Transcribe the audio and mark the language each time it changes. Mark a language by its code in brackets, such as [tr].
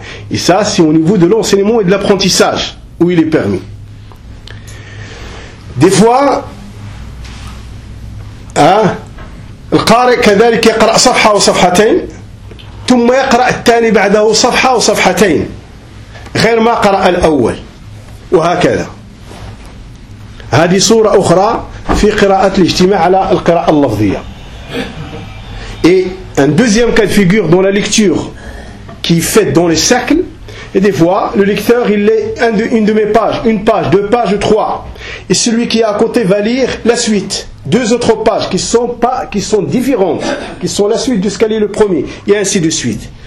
[fr] Et ça c'est au niveau de l'enseignement et de l'apprentissage où il est permis. Des fois [ar] القارئ كذلك يقرأ صفحة أو صفحتين ثم يقرأ الثاني بعده صفحة أو صفحتين غير ما قرأ الأول وهكذا. هذه صورة أخرى في قراءة الاجتماع على القراءة اللفظية. [fr] Et un deuxième cas de figure dans la lecture qui est faite dans les cercles, et des fois le lecteur il lit une de mes pages, une page, deux pages ou trois, et celui qui est à côté va lire la suite. Deux autres pages qui sont différentes, qui sont la suite de ce qu'a lu le premier, et ainsi de suite.